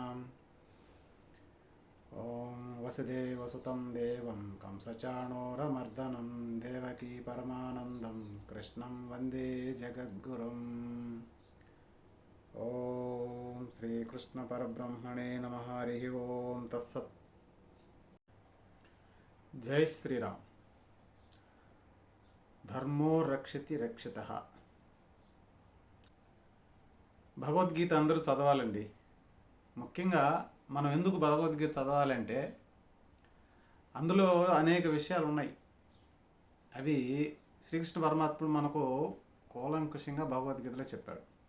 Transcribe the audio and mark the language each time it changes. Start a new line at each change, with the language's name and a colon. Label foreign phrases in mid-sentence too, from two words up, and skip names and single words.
Sanskrit: ॐ वसुदेवसुतं देवं कंसचाणूरमर्दनं देवकी परमानन्दं कृष्णं वन्दे जगद्गुरुम्। ॐ श्रीकृष्णपरब्रह्मणे नमः। हरिः ओं तत्सत्। जय श्रीराम। ధర్మో రక్షతి రక్షిత.
Telugu: భగవద్గీత అందరూ చదవాలండి. ముఖ్యంగా మనం ఎందుకు భగవద్గీత చదవాలంటే అందులో అనేక విషయాలు ఉన్నాయి. అవి శ్రీకృష్ణ పరమాత్ముడు మనకు కూలంకుషంగా భగవద్గీతలో చెప్పాడు.